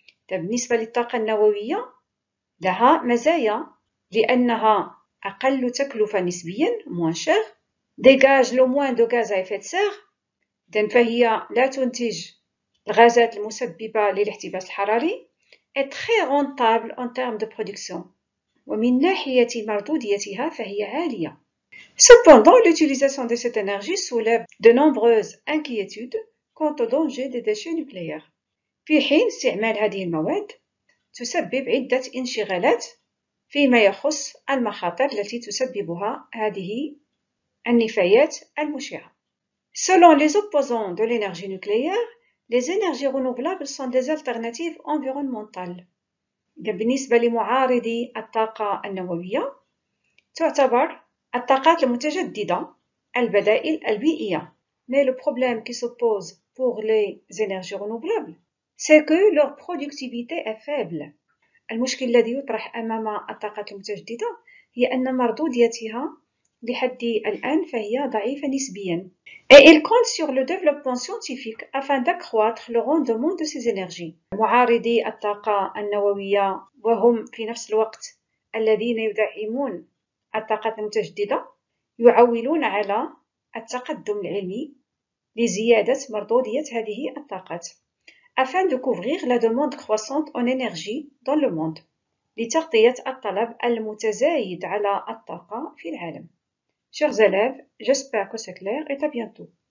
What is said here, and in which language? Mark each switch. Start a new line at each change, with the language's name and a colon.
Arabic: بالنسبة للطاقة النووية لها مزايا لأنها أقل تكلفة نسبيا
French: moins cher, dégage le moins de gaz à effet de serre
Arabic: فهي لا تنتج الغازات المسببة للاحتباس الحراري,
French: est très rentable en termes de production.
Arabic: ومن ناحية مردوديتها فهي عالية.
French: Cependant, l'utilisation de cette énergie soulève de nombreuses inquiétudes quant au danger des déchets nucléaires.
Arabic: في حين استعمال هذه المواد تسبب عدة انشغالات فيما يخص المخاطر التي تسببها هذه النفايات المشعة.
French: Selon les opposants de l'énergie nucléaire, les énergies renouvelables sont des alternatives environnementales.
Arabic: بالنسبة لمعارضي الطاقة النووية تعتبر الطاقات المتجددة البدائل البيئية.
French: Mais le problème qui se pose pour les énergies renouvelables, c'est que leur productivité est faible.
Arabic: المشكل الذي يطرح أمام الطاقات المتجددة هي أن مردوديتها لحد الآن فهي ضعيفة نسبيا.
French: Et il compte sur le développement scientifique afin d'accroître le rendement de ces énergies.
Arabic: معارضي الطاقة النووية وهم في نفس الوقت الذين يدعمون الطاقات المتجددة يعولون على التقدم العلمي لزيادة مردودية هذه الطاقات
French: afin de couvrir la demande croissante en énergie dans le monde
Arabic: لتغطية الطلب المتزايد على الطاقة في العالم.
French: Chers élèves, j'espère que c'est clair et à bientôt.